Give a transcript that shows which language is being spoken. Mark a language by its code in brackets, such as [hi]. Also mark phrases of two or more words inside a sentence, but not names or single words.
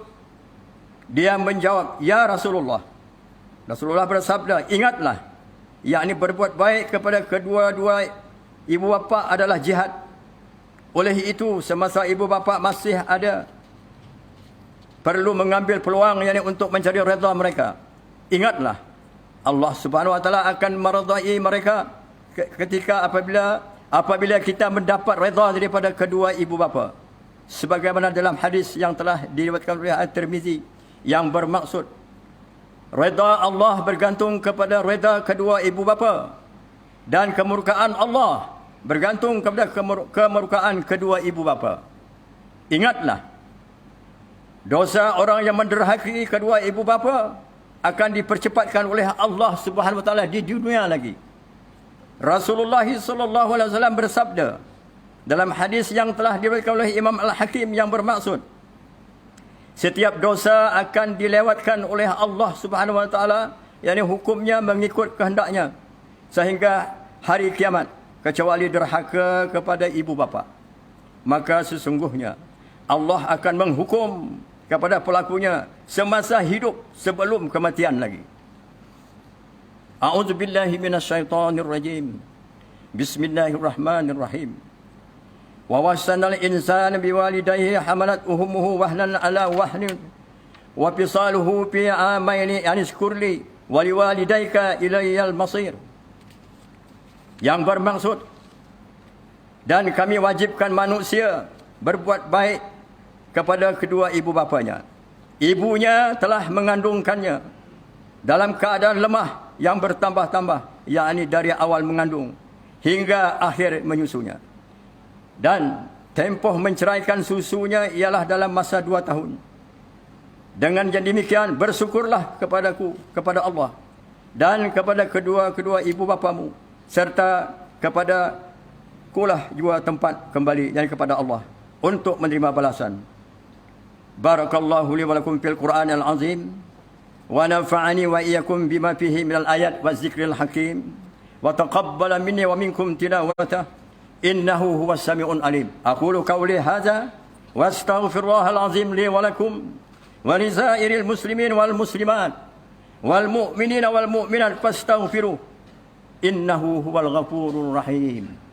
[ms] Dia menjawab, [ar] يا رسول الله. [ms] Rasulullah bersabda, ingatlah, yakni berbuat baik kepada kedua-dua ibu bapa adalah jihad. Oleh itu, semasa ibu bapa masih ada, perlu mengambil peluang yakni untuk mencari redha mereka. Ingatlah, Allah [ar] سبحانه وتعالى [ms] akan meridai mereka ketika apabila kita mendapat redha daripada kedua ibu bapa, sebagaimana dalam hadis yang telah diriwayatkan oleh At-Tirmizi, yang bermaksud redha Allah bergantung kepada redha kedua ibu bapa, dan kemurkaan Allah bergantung kepada kemurkaan kedua ibu bapa. Ingatlah, dosa orang yang menderhaki kedua ibu bapa akan dipercepatkan oleh Allah [ar] سبحانه وتعالى [ms] di dunia lagi. Rasulullah [ar] صلى الله عليه وسلم [ms] bersabda dalam hadis yang telah diriwayatkan oleh Imam Al-Hakim, yang bermaksud setiap dosa akan dilewatkan oleh Allah [ar] سبحانه وتعالى, [ms] yakni hukumnya mengikut kehendaknya sehingga hari kiamat, kecuali derhaka kepada ibu bapa. Maka sesungguhnya Allah akan menghukum kepada pelakunya semasa hidup sebelum kematian lagi. [ar] أعوذ بالله من الشيطان الرجيم. بسم الله الرحمن الرحيم. ووصينا الإنسان بوالديه حملته أمه وهنا على وهن وفصاله في عامين أن اشكر لي ولوالديك إلي المصير. [ms] Yang bermaksud, dan kami wajibkan manusia berbuat baik kepada kedua ibu bapanya. Ibunya telah mengandungkannya dalam keadaan lemah yang bertambah-tambah, yakni dari awal mengandung hingga akhir menyusunya. Dan tempoh menceraikan susunya ialah dalam masa 2 tahun. Dengan yang demikian, bersyukurlah kepadaku, kepada Allah, dan kepada kedua-kedua ibu bapamu, serta kepada kulah jua tempat kembali, yang kepada Allah, untuk menerima balasan. [ar] بارك الله لي ولكم في القرآن العظيم، ونفعني وإياكم بما فيه من الآيات والذكر الحكيم، وتقبل مني ومنكم تلاوته، إنه هو السميع العليم. أقول قولي هذا وأستغفر الله العظيم لي ولكم ولسائر المسلمين والمسلمات والمؤمنين والمؤمنات فاستغفروه إنه هو الغفور الرحيم.